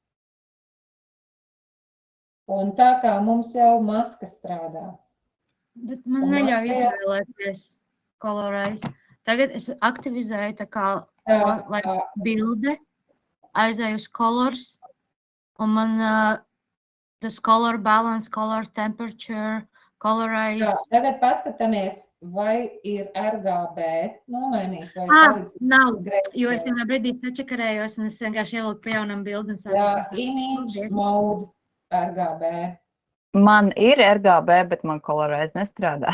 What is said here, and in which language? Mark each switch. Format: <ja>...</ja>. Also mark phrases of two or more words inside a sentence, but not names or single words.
<lv>Un tā kā mums jau maska strādā. Bet man neļauj izvēlēties colorize. Tagad es aktivizēju tā kā bilde, aizēju uz colors, un man tas</lv> <en>color balance, color temperature,</en> <lv>colorize. Jā, tagad paskatāmies, vai ir RGB nomainīts vai nav, jo es vienā brīdī sačakarējos, un es vienkārši ielūku pie jaunam bildi.</lv> <en>Jā, image mode RGB.</en> <lv>Man ir RGB, bet man colorize nestrādā.</lv>